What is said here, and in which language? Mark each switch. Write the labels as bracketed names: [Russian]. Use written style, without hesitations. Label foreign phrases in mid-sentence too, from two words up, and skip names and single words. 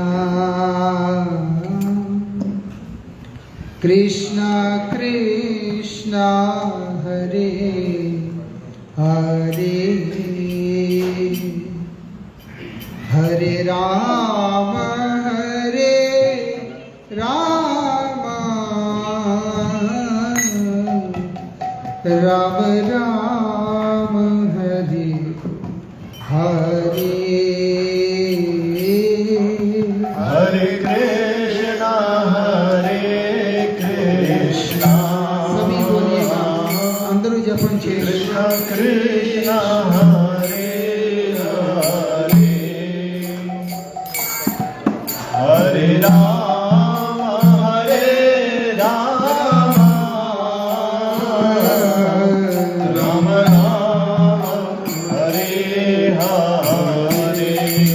[Sanskrit] కృష్ణ కృష్ణ హరే హరే హరే రామ హరే రామ రామ రామ హరే హరే హరే కృష్ణ హరే కృష్ణ. [Hindi] सभी बोलिएगा, [Telugu] అందరూ జపం చేయండి. [Sanskrit] కృష్ణ కృష్ణ హరే హరే హరే రామ హరే రామ రామ రామ హరే హరే